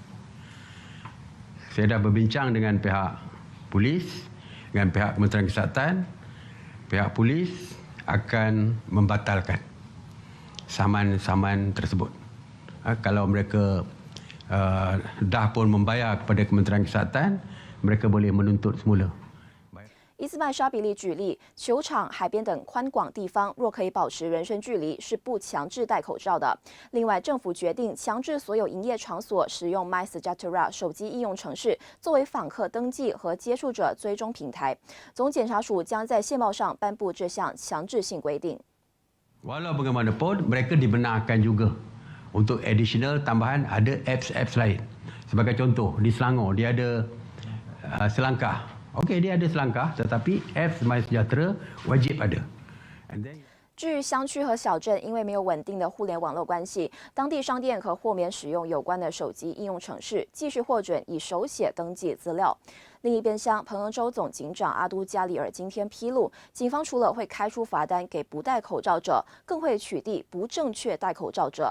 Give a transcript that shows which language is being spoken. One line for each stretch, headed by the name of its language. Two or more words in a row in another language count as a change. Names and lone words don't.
Malay: Saya dah berbincang dengan pihak polis, dengan pihak Kementerian Kesihatan, pihak polis akan membatalkan saman-saman tersebut. Kalau mereka dah pun membayar kepada Kementerian Kesihatan, mereka boleh menuntut semula.
Chinese: 伊斯麦沙比利举例，球场、海边等宽广地方，若可以保持人身距离，是不强制戴口罩的。另外，政府决定强制所有营业场所使用 MySejahtera 手机应用程式作为访客登记和接触者追踪平台。总检察署将在宪报上颁布这项强制性规定。
Malay: Walau bagaimanapun, mereka dibenarkan juga untuk additional tambahan ada apps lain. Sebagai contoh, di Selangor dia ada selangkah. Okey, dia ada selangkah, tetapi apps MySejahtera wajib ada.
Chinese: 据乡区和小镇，因为没有稳定的互联网络关系，当地商店可豁免使用有关的手机应用程式，继续获准以手写登记资料。另一边厢，彭亨州总警长阿都加里尔今天披露，警方除了会开出罚单给不戴口罩者，更会取缔不正确戴口罩者。